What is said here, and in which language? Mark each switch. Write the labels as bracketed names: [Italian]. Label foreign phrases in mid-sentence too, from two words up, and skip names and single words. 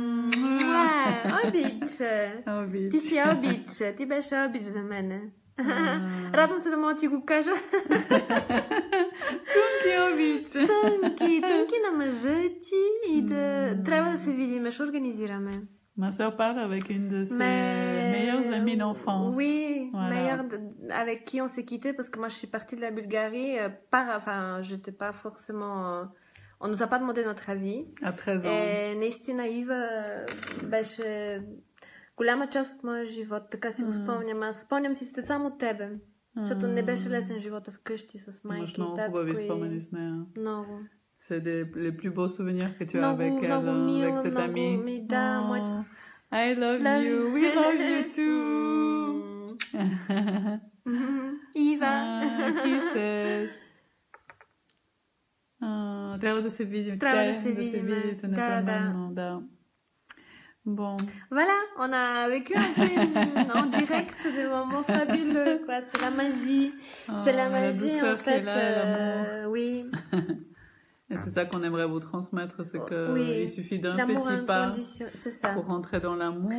[Bulgarian] Обиче! Ти си обиче! Ти беше обич за мене. Радвам се да мога ти го кажа. Цунки обиче! Цунки на мъжа ти и да... Трябва да се видим, ще организираме. [French] Ma sœur parle avec une de ses meilleures amies d'enfance. Oui, meilleure avec qui on s'est quitté parce que moi je suis partie de la Bulgarie. J'étais pas forcément. On nous a pas demandé notre avis. À 13 ans. [Bulgarian] Наистина Ива беше голяма част от моя живот, така си го спомням. Аз спомням си сте само тебе, защото не беше лесен живота вкъщи с майки и татко. Много хубави спомени с нея. Много. [French] C'est les plus beaux souvenirs que tu as avec elle, avec cette amie. [English] I love you. We love you too. Ива. Kisses. [Bulgarian] Трябва да се видим. Трябва да се видим. Да. [French] Bon. Voilà, on a vécu un peu en direct des moments fabuleux, quoi. C'est la magie. C'est la magie, en fait. Oui. Et c'est ça qu'on aimerait vous transmettre, c'est qu'il suffit d'un petit pas pour rentrer dans l'amour.